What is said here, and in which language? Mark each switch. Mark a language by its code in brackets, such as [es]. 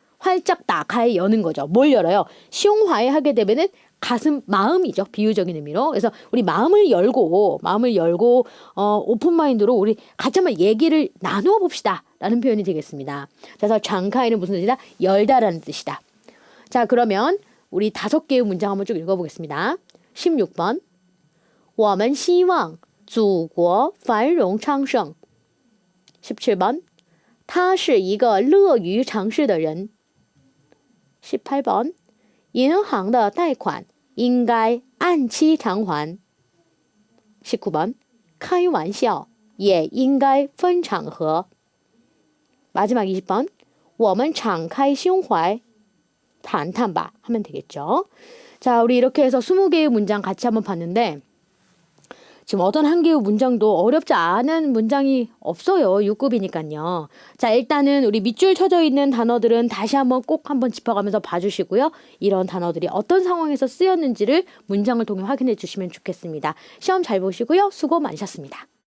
[ko] 활짝 나카이 여는 거죠. 뭘 열어요? 숑화이 하게 되면은 가슴, 마음이죠. 비유적인 의미로. 그래서 우리 마음을 열고 오픈 마인드로 우리 같이 한번 얘기를 나누어 봅시다. 라는 표현이 되겠습니다. 그래서 장카이는 무슨 뜻이다? 열다라는 뜻이다. 자, 그러면 우리 5개의 문장 한번 쭉 읽어보겠습니다. 16번. [zh] 我们希望祖国繁荣昌盛. [ko] 17번. [zh] 他是一个乐于尝试的人. [ko] 18번. [zh] 银行的贷款应该按期偿还. [ko] 19번. [zh] 开玩笑也应该分场合. [ko] 마지막 20번. [zh] 我们敞开胸怀谈谈吧 [ko] 하면 되겠죠. 자, 우리 이렇게 해서 20개의 문장 같이 한번 봤는데 지금 어떤 한 개의 문장도 어렵지 않은 문장이 없어요. 6급이니까요. 자, 일단은 우리 밑줄 쳐져 있는 단어들은 다시 한번 꼭 한번 짚어가면서 봐주시고요. 이런 단어들이 어떤 상황에서 쓰였는지를 문장을 통해 확인해 주시면 좋겠습니다. 시험 잘 보시고요. 수고 많으셨습니다.